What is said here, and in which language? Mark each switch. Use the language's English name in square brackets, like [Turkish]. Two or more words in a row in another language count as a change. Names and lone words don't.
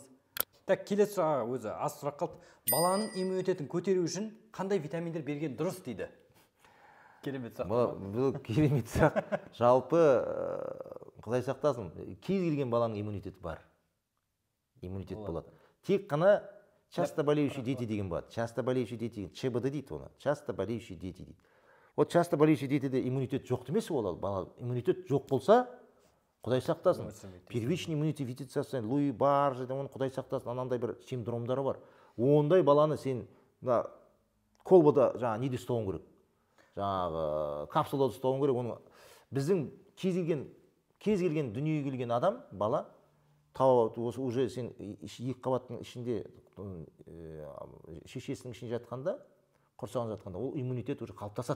[Kazakh] Так, келесі сұраққа өзі аз сұрақ қалды. Баланың иммунитетін көтеру үшін қандай витаминдер берген дұрыс дейді? Керемет сұрақ. Бұл керемет сұрақ. Жалпы, Құдай сақтасын, кез келген баланың иммунитеті бар. Иммунитет болады. Тек қана [Russian] часто болеющие дети [Kazakh] деген болады. [Russian] Часто болеющие дети [Kazakh] деген ЧБД дейді оны. [Russian] Часто болеющие дети дейді. Вот часто болеющие детиде [Kazakh] иммунитет жоқ емес ол бала. Иммунитет жоқ болса, Құдай сақтасын. [Russian] Первичный иммунитет состояние, [Kazakh] Луи Барж, оны Құдай сақтасын, анандай бір синдромдары бар. Ондай баланы сен колбада жаңа неде ұстауың керек. Жаңағы капсулада ұстауың керек. Оны біздің кез келген дүниеге келген адам, бала, осы уже сен екі қабаттың ішінде, шешесінің ішінде жатқанда, құрсағында жатқанда, ол иммунитет уже қалыптасады.